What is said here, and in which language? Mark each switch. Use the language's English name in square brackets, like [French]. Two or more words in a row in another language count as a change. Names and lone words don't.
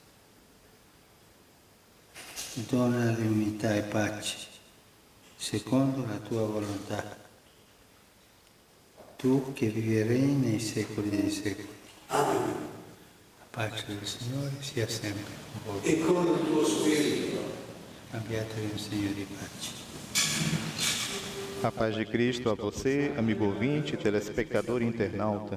[Italian] Donale unità e pace, secondo la tua volontà. Tu che vivrei nei secoli dei secoli. Amen. La pace del Signore sia sempre con voi. E con il tuo spirito. Cambiatevi un segno di pace. [Portuguese] A paz de Cristo a você, amigo ouvinte, telespectador e internauta.